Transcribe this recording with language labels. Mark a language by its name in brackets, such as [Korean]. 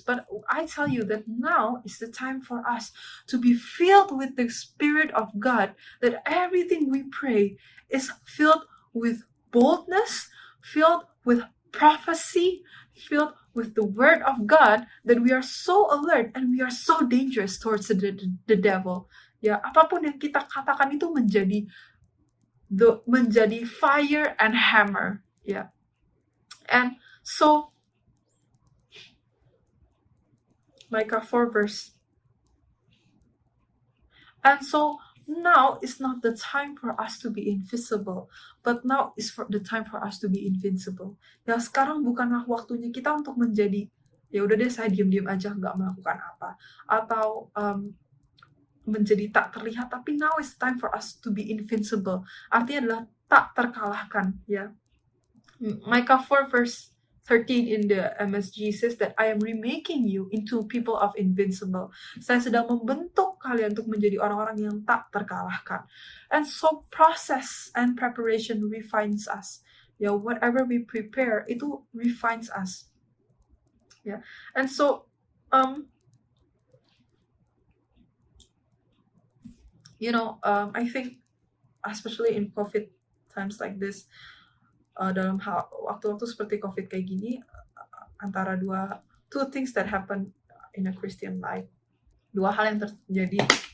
[English] But I tell you that now is the time for us to be filled with the Spirit of God, that everything we pray is filled with boldness, filled with prophecy, filled with the word of God, that we are so alert and we are so dangerous towards the devil. [Indonesian] Ya, apapun yang kita katakan itu menjadi [English] fire and hammer. Ya. And so Micah 4 verse. And so now is not the time for us to be invisible, but now is for the time for us to be invincible. [Indonesian] Ya, sekarang bukanlah waktunya kita untuk menjadi, ya udah deh saya diam-diam aja nggak melakukan apa, atau menjadi tak terlihat, tapi [English] now is time for us to be invincible. [Indonesian] Artinya adalah tak terkalahkan, ya. [English] Micah 4 verse 13 in the MSG says that I am remaking you into people of invincible. [Indonesian] Saya sedang membentuk kalian untuk menjadi orang-orang yang tak terkalahkan. [English] And so process and preparation refines us. Ya, whatever we prepare itu refines us. Ya, and so I think especially in COVID times like this, [Indonesian] dalam waktu-waktu seperti COVID kayak gini, [English] antara two things that happen in a Christian life, [Indonesian] dua hal yang terjadi